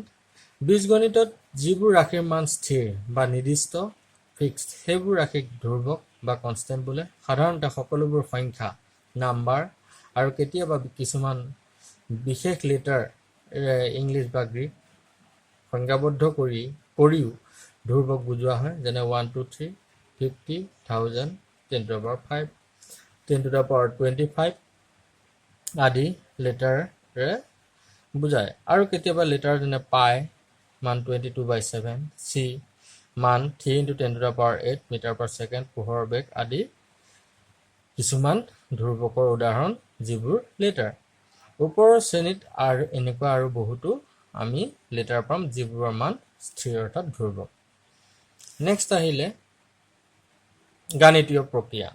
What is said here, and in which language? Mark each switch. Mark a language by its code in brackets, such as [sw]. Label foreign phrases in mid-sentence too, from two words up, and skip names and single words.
[as] বীজগণিতত যিবোৰ ৰাশিৰ মান স্থিৰ বা নিৰ্দিষ্ট ফিক্সড, সেইবোৰ ৰাশিক ধ্ৰুৱক বা কনষ্টেণ্ট বোলে। সাধাৰণতে সকলোবোৰ সংখ্যা, নাম্বাৰ আৰু কেতিয়াবা কিছুমান বিশেষ লেটাৰ ইংলিছ বা গ্ৰীক সংজ্ঞাবদ্ধ কৰিও ধ্ৰুৱক বুজোৱা হয়, যেনে 1 2 3 50 1000 [en] 10 to the power 5 10 to the power 25 [as] আদি লেটাৰে বুজায়। আৰু কেতিয়াবা লেটাৰ যেনে পাই মান 22/7, চি মান [en] 3 into 10 to the power 8 meter per second, [as] পোহৰৰ বেগ আদি কিছুমান ধ্ৰুৱকৰ উদাহৰণ যিবোৰ লেটাৰ। ওপৰৰ শ্ৰেণীত আৰু এনেকুৱা আৰু বহুতো আমি লেটাৰ পাম যিবোৰৰ মান স্থিৰ অৰ্থাৎ ধ্ৰুৱক। নেক্সট আহিলে গাণিতীয় প্ৰক্ৰিয়া।